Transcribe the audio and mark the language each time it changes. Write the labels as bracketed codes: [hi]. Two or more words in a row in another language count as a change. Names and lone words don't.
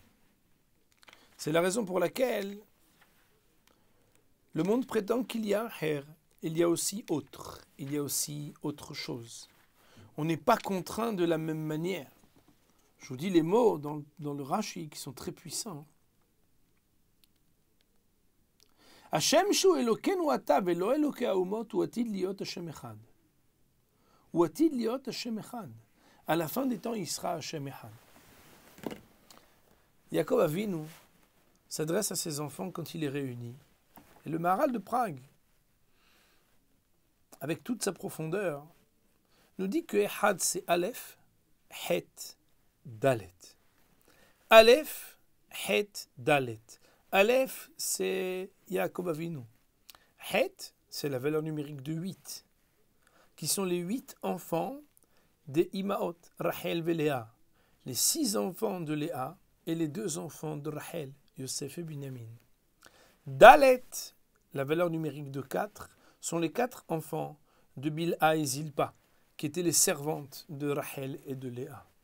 [fr] C'est la raison pour laquelle le monde prétend qu'il y a un Her, il y a aussi autre, il y a aussi autre chose. On n'est pas contraint de la même manière. Je vous dis les mots dans le Rashi qui sont très puissants. [he] השם שהוא אלוהינו עתה ולא אלוהי האומות הוא עתיד להיות השם אחד. הוא עתיד להיות השם אחד. [fr] À la fin des temps, il sera [he] השם אחד. [fr] Yaakov Avinu s'adresse à ses enfants quand il est réuni. Et le Maharal de Prague, avec toute sa profondeur, nous dit que Echad c'est Aleph, Het, Dalet. Aleph, Het, Dalet. Aleph, c'est Yaakov Avinu. Het, c'est la valeur numérique de 8, qui sont les 8 enfants des Imaot, Rachel et Léa. Les 6 enfants de Léa et les 2 enfants de Rachel, Yosef et Binyamin. Dalet, la valeur numérique de 4, sont les 4 enfants de Bilha et Zilpa, qui étaient les servantes de Rachel et de Léa.